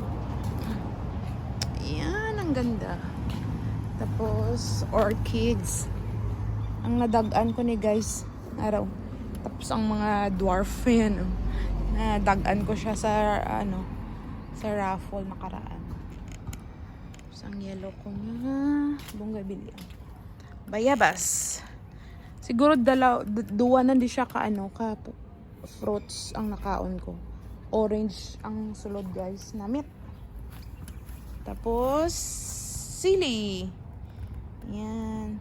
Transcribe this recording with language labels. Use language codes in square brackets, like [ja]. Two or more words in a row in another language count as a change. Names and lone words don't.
[tl] Ayan, ang ganda. Tapos orchids. [hil] Ang nadagaan ko ni guys araw. Tapos ang mga dwarf yan, nadagaan ko siya sa ano, sa raffle nakaraan. Tapos ang yellow ko na bonggabilya. Bayabas. Siguro duwa na di siya ka ano, ka fruits ang nakaon ko. Orange ang sulod guys, namit. Tapos sili. Yan.